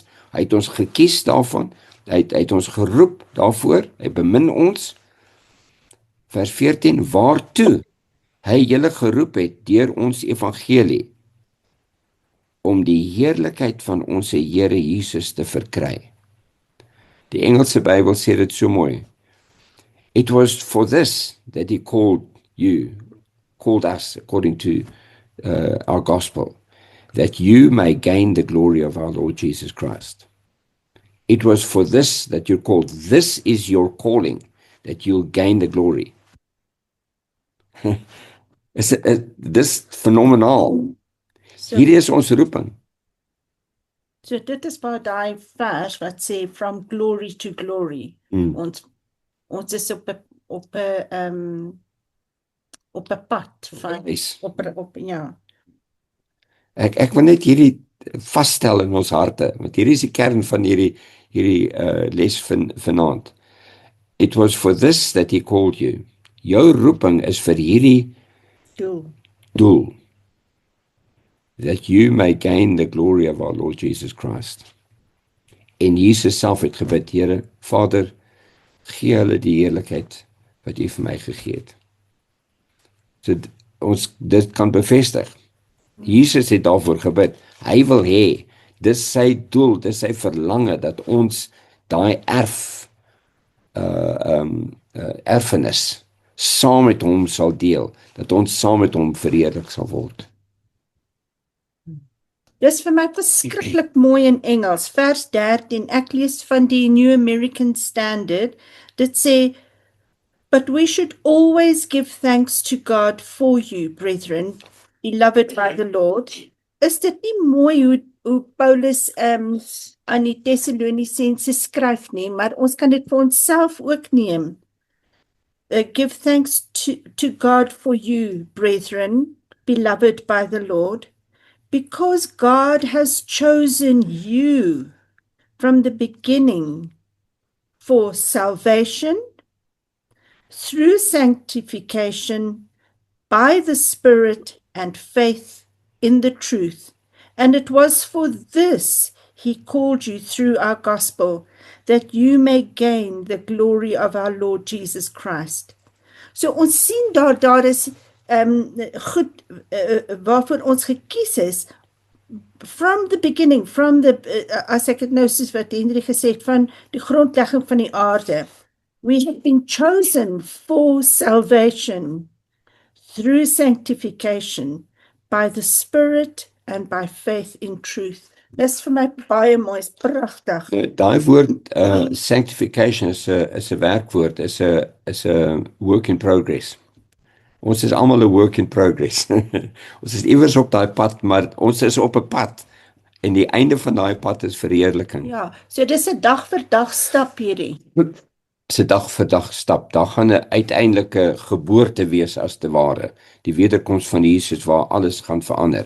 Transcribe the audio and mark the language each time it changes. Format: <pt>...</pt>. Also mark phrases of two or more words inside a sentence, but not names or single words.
<af>Hy het ons gekies daarvan, hy het ons geroep daarvoor, hy bemin ons. Vers 14, waartoe hy julle geroep het deur ons evangelie, om die heerlikheid van ons Here Jesus te verkry. Die Engelse Bybel sê dit so mooi.</af> <en>It was for this that he called us, according to our gospel, that you may gain the glory of our Lord Jesus Christ. It was for this that you're called. This is your calling, that you'll gain the glory.</en> <af>Dis fenomenaal. Hierdie is ons roeping. So dit is waar daai vers wat sê</af> <en>from glory to glory.</en> <af>Ons is op 'n pad van ja. Ek wil net hierdie vasstel in ons harte, want hierdie is die kern van hierdie les vanaand.</af> <en>It was for this that he called you.</en> <af>Jou roeping is vir hierdie doel.</af> <en>That you may gain the glory of our Lord Jesus Christ.</en> <af>En Jesus self het gebid, Here, Vader, gee hulle die heerlikheid wat U vir my gegee het. So ons dit kan bevestig. Jesus het daarvoor gebid. Hy wil hê, dis sy doel, dis sy verlange, dat ons daai erfenis saam met hom sal deel, dat ons saam met hom verheerlik sal word. Dis vir my verskriklik mooi in Engels, vers 13, ek lees van die New American Standard, dit sê,</af> <en>but we should always give thanks to God for you, brethren, beloved by the Lord.</en> <af>Is dit nie mooi hoe Paulus aan die Tessalonisense skryf nie, maar ons kan dit vir onsself ook neem.</af> <en>Give thanks to God for you, brethren, beloved by the Lord, because God has chosen you from the beginning for salvation through sanctification by the Spirit and faith in the truth. And it was for this he called you through our gospel, that you may gain the glory of our Lord Jesus Christ.</en> <af>So ons sien daar is goed waarvoor ons gekies is</af> <en>from the beginning, from the</en> <af>as ek het nou soos wat Henry gesê het, van die grondlegging van die aarde.</af> <en>We have been chosen for salvation through sanctification by the Spirit and by faith in truth.</en> <af>Dis vir my baie mooi, is pragtig. Daai woord sanctification is 'n werkwoord, is 'n</af> <en>work in progress.</en> <af>Ons is almal 'n</af> <en>work in progress.</en> <af>Ons is iewers op daai pad, maar ons is op 'n pad en die einde van daai pad is verheerliking. Ja, so dis 'n dag vir dag stap hierdie. Dis 'n dag vir dag stap. Daar gaan 'n uiteindelike geboorte wees as te ware, die wederkoms van Jesus waar alles gaan verander.</af>